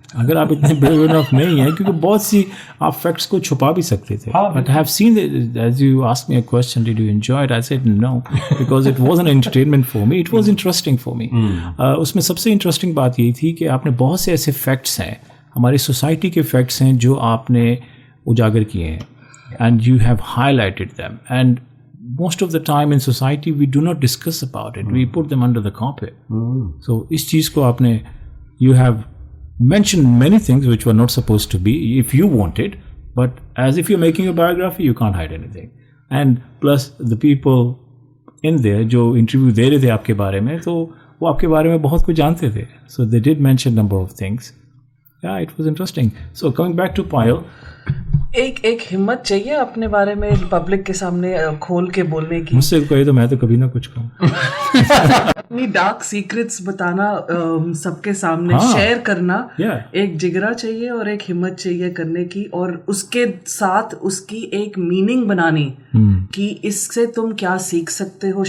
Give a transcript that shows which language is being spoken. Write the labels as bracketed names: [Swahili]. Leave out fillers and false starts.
[Hindi] अगर आप इतने ब्रेव इनफ नहीं है, क्योंकि बहुत सी आप फैक्ट्स को छुपा भी सकते थे. [English] But I have seen as you asked me a question, did you enjoy it? I said no, because it was an entertainment for me, it was interesting for me. [Hindi] उसमें सबसे इंटरेस्टिंग बात यही थी कि आपने बहुत से ऐसे फैक्ट्स हैं, हमारी सोसाइटी के फैक्ट्स हैं जो आपने उजागर किए हैं. [English] And you have highlighted them. And most of the time in society, we do not discuss about it. We put them under the carpet. So, [Hindi] इस चीज़ को आपने, [English] you have mentioned many things which were not supposed to be, if you wanted, but as if you're making a biography, you can't hide anything. And plus, the people in there [Hindi] जो interview दे रहे थे आपके बारे में, तो वो आपके बारे में बहुत कुछ जानते थे. [English] So, they did mention number of things. Yeah, it was interesting. So, coming back to Payal, [Hindi] एक हिम्मत चाहिए अपने बारे में पब्लिक के सामने खोल के बोलने की. मुझसे कहे तो मैं तो कभी ना कुछ कहूँ. अपनी डार्क सीक्रेट्स बताना, सबके सामने शेयर करना, एक जिगरा चाहिए और एक हिम्मत चाहिए करने की, और उसके साथ उसकी एक मीनिंग बनानी कि इससे तुम क्या सीख सकते हो.